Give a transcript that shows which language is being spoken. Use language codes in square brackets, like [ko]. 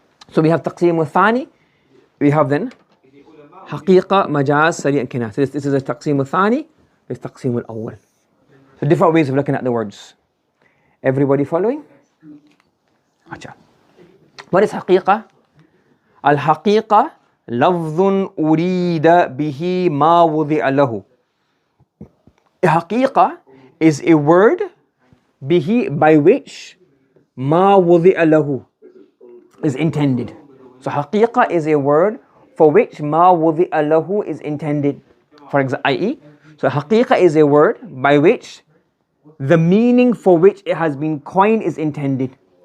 [en] So we have تقسيم الثاني, we have then حقيقة, مجاز, سريع, كناية. So this is a تقسيم الثاني, this تقسيم الأول. So different ways of looking at the words. Everybody following? Acha. What is حقيقة? [ar] الحقيقة لفظ أريد به ما وضع له. [en] حقيقة is a word به by which ما وضع له is intended. So حقيقة is a word for which ما وضع له is intended. For example, i.e., so حقيقة is a word by which the meaning for which it has been coined is intended.